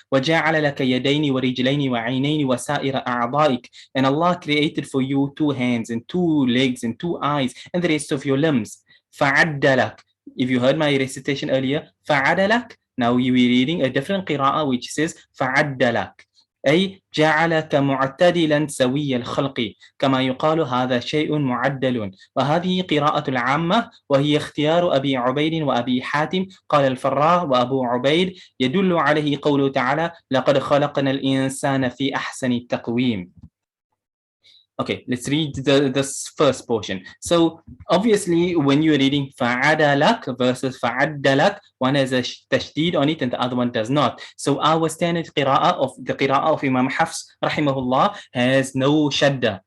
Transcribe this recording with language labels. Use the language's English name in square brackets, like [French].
[Arabic] وجعل لك يدين ورجلين وعينين وسائر أعضائك, [English] and Allah created for you 2 hands and 2 legs and 2 eyes and the rest of your limbs. [Arabic] فعدلك. [English] If you heard my recitation earlier, فعدلك, now we were reading a different qira'ah which says فعدلك, [Arabic] أي جعلك معتدلا سوي الخلق كما يقال هذا شيء معدل. وهذه قراءة العامة وهي اختيار أبي عبيد وأبي حاتم. قال الفراء وأبو عبيد يدل عليه قوله تعالى لقد خلقنا الإنسان في أحسن التقويم. [English] Okay, let's read this first portion. So obviously when you're reading fa'adalak versus fa'addalak, one has a tashdid on it and the other one does not. So our standard qira'ah of the qira'ah of Imam Hafs rahimahullah has no shadda.